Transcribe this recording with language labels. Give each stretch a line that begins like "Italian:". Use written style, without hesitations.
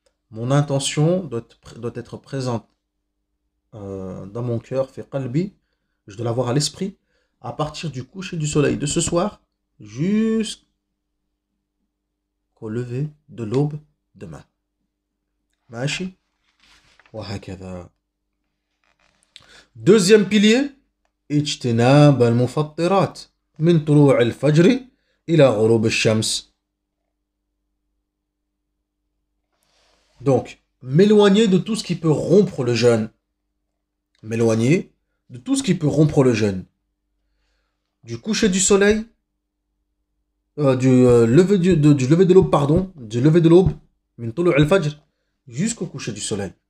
French: Mon intention doit être présente dans mon cœur, fait qalbi, je dois l'avoir à l'esprit, à partir du coucher du soleil de ce soir jusqu'au lever de l'aube demain.
Arabic: Machi.
French: Deuxième pilier,
Arabic: اجتناب المفطرات من طلوع الفجر إلى غروب الشمس.
French: Donc, m'éloigner de tout ce qui peut rompre le jeûne. M'éloigner de tout ce qui peut rompre le jeûne. Du coucher du soleil, du lever de l'aube, pardon, du lever de l'aube,
Arabic: min tulu' al-fajr,
French: jusqu'au coucher du soleil.